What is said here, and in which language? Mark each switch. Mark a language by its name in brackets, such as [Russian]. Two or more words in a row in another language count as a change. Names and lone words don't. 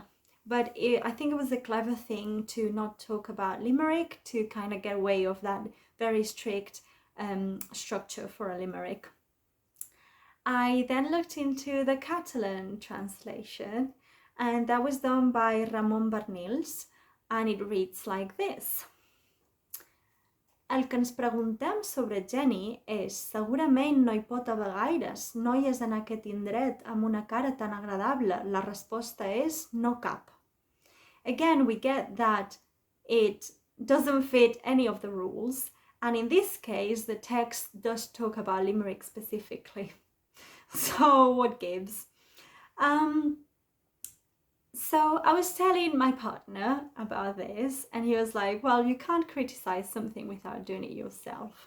[English] But I think it was a clever thing to not talk about limerick, to kind of get away of that very strict structure for a limerick. I then looked into the Catalan translation, and that was done by Ramon Barnils, and it reads like this. [Catalan] El que ens preguntem sobre Jenny és segurament no hi pot haver gaires noies en aquest indret amb una cara tan agradable. La resposta és no cap. [English] Again, we get that it doesn't fit any of the rules, and in this case, the text does talk about limerick specifically. So what gives? So I was telling my partner about this, and he was like, well, you can't criticize something without doing it yourself.